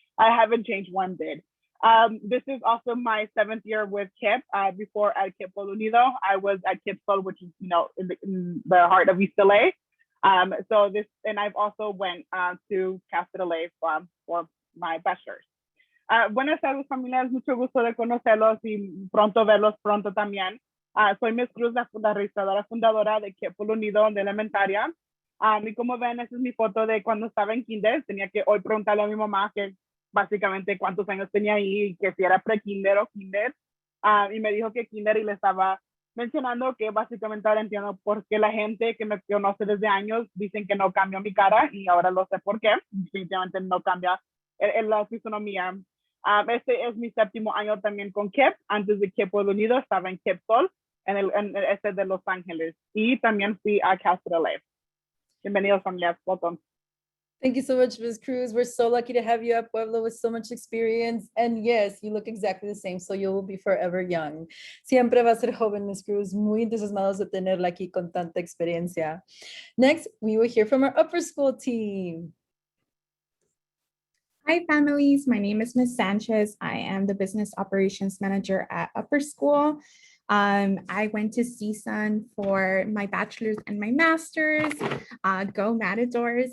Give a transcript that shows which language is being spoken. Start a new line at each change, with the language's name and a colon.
English: I haven't changed one bit. This is also my 7th year with KIPP. Before at KIPP Pueblo Unido, I was at KIPP Sol, which is in the heart of East LA. And I've also went to Castro LA for my bachelor's.
Spanish: Buenas tardes, familias. Mucho gusto de conocerlos y pronto verlos pronto también. Soy Miss Cruz, la registradora fundadora de KIPP Pueblo Unido de elementaria. Y como ven, esa es mi foto de cuando estaba en kinder. Tenía que hoy preguntarle a mi mamá que básicamente cuántos años tenía ahí y que si era pre-kinder o kinder. Y me dijo que kinder y le estaba mencionando que básicamente ahora entiendo por qué la gente que me conoce desde años dicen que no cambió mi cara y ahora lo sé por qué. Definitivamente no cambia la fisonomía. Este es mi 7º año también con KIPP. Antes de KIPP Pueblo Unido estaba en KIPP Sol, en este de Los Ángeles. Y también fui a Castro LA. Bienvenidos, familias.
English: Welcome. Thank you so much, Ms. Cruz. We're so lucky to have you at Pueblo with so much experience. And yes, you look exactly the same, so you will be forever young.
Spanish: Siempre va a ser joven, Ms. Cruz. Muy entusiasmados de tenerla aquí con tanta experiencia.
English: Next, we will hear from our upper school team. Hi, families. My name is Ms. Sanchez. I am the Business Operations Manager at Upper School. I went to CSUN for my bachelor's and my master's. Go Matadors!